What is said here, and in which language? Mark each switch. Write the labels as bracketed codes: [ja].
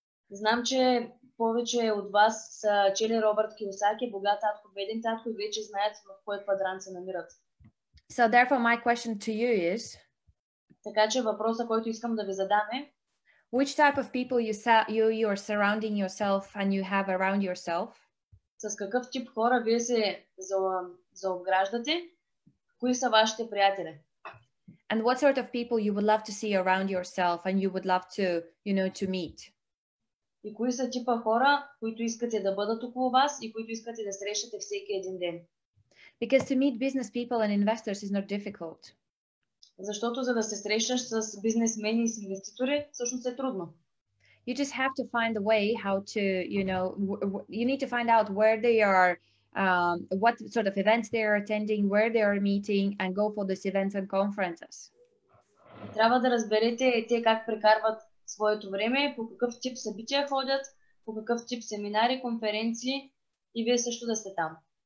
[bg] Знам, че повече от вас са чели Робърт Кийосаки, Богат татко, беден татко и вече знаят в кой квадрант се намират. [en] So therefore my question to you is, [bg] така че въпросът, който искам да ви задам е, [en] Which type of people you are surrounding yourself and you have around yourself? [bg] С какъв тип хора вие се заобграждате? Кои са вашите приятели? [en] And what sort of people you would love to see around yourself and you would love to, to meet? [bg] И кои са типа хора, които искате да бъдат около вас и които искате да срещате всеки един ден? [en] Because to meet business people and investors is not difficult. [bg] Защото за да се срещаш с бизнесмени и с инвеститори, всъщност е трудно. [en] You just have to find a way how to, you need to find out where they are, what sort of events they are attending, where they are meeting, and go for these events and conferences. [bg] Трябва да разберете те как прекарват своето време, по какъв тип събития ходят, по какъв тип семинари, конференции и вие също да сте там.